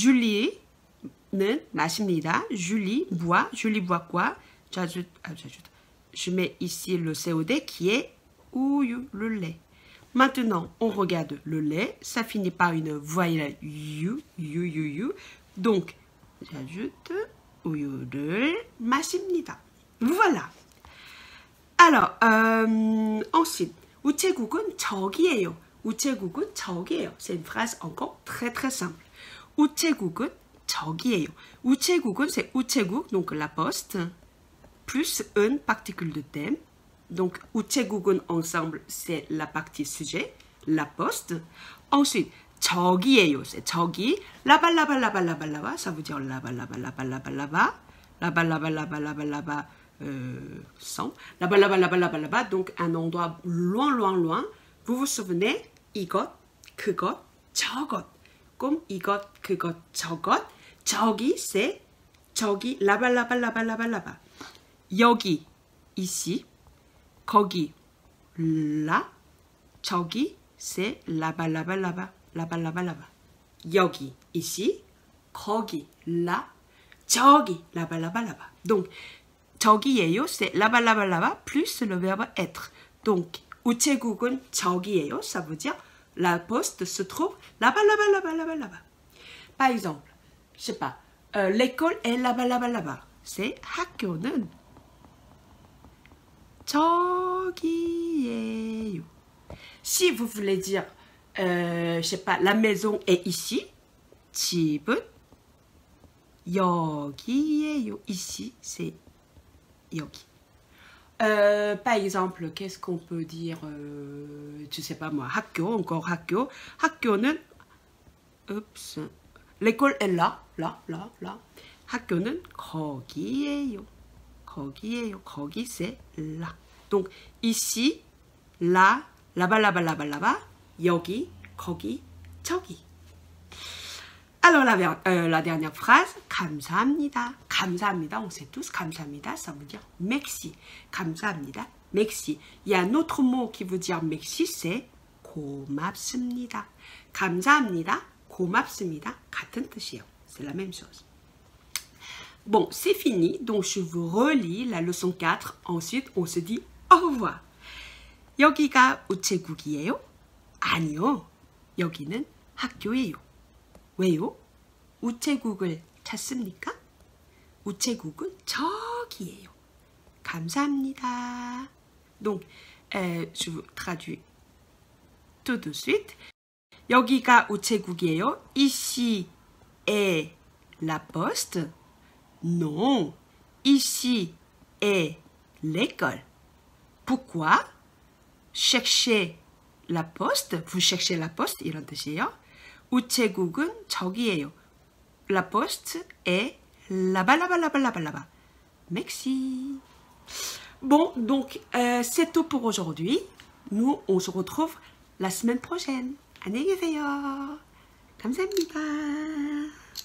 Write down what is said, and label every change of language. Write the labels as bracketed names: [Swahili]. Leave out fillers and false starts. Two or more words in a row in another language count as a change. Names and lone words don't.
[French] Julie 마십니다. Julie boit. Julie boit quoi? Je mets ici le COD qui est ouyu, le lait. Maintenant, on regarde le lait. Ça finit par une voyelle you. Donc, j'ajoute [Korean] 우유를 마십니다. [French] Voilà. Alors, ensuite, [Korean] 우체국은 저기예요. 우체국은 저기예요. [French] C'est une phrase encore très très simple. [Korean] 우체국은 저기예요. [French] 우체국은 c'est 우체국, donc la poste, plus une particule de thème. Donc, 우체국은 ensemble, c'est la partie sujet, la poste. Ensuite, 저기예요, c'est 저기. Là-bas, ça veut dire là-bas, là-bas, sans. Là-bas, donc un endroit loin. Vous vous souvenez, [Korean] 이것, 그것, 저것. [French] Comme [Korean] 이것, 그것, 저것. [French] 저기, c'est 저기, là-bas. 여기, ici. 거기, là. [Korean] 저기, [French] c'est là-bas. 여기, ici. 거기, là. 저기, là-bas. Donc, 저기예요, c'est là-bas, plus le verbe être. Donc, [Korean] 우체국은 저기예요, [French] ça veut dire la poste se trouve là-bas. Par exemple, je sais pas, l'école est là-bas. C'est [Korean] 학교는 저기예요. [French] Si vous voulez dire, je sais pas, la maison est ici, [Korean] 집은 여기예요. [French] Ici, c'est 여기. Par exemple, qu'est-ce qu'on peut dire, je sais pas moi, [Korean] 학교, encore 학교. 학교는, [French] l'école est là. [Korean] 학교는 거기예요. [French] 거기 c'est là. Donc ici, là, là-bas, [Korean] 여기, 거기, 저기. [French] Alors la dernière phrase, [Korean] 감사합니다. 감사합니다, [French] on sait tous, 감사합니다, ça veut dire merci. 감사합니다, merci. Il y a un autre mot qui veut dire merci, c'est 고맙습니다. [Korean] 감사합니다, 고맙습니다, 같은 뜻이에요. [French] C'est la même chose. Bon, c'est fini, donc je vous relis la leçon 4. Ensuite, on se dit au revoir. [Korean] 여기가 우체국이에요? 아니요, 여기는 학교예요. 왜요? 우체국을 찾습니까? 우체국은 저기예요. 감사합니다. [French] Donc, je vous traduis tout de suite. [Korean] 여기가 우체국이에요. [French] Ici est la poste. Non, ici est l'école. Pourquoi? Cherchez la poste. Vous cherchez la poste, [Korean] 이런 뜻이에요. 우체국은 저기예요. [French] La poste est là-bas. Merci. Bon, donc, c'est tout pour aujourd'hui. Nous, on se retrouve la semaine prochaine. [Korean] 안녕히 계세요. 감사합니다.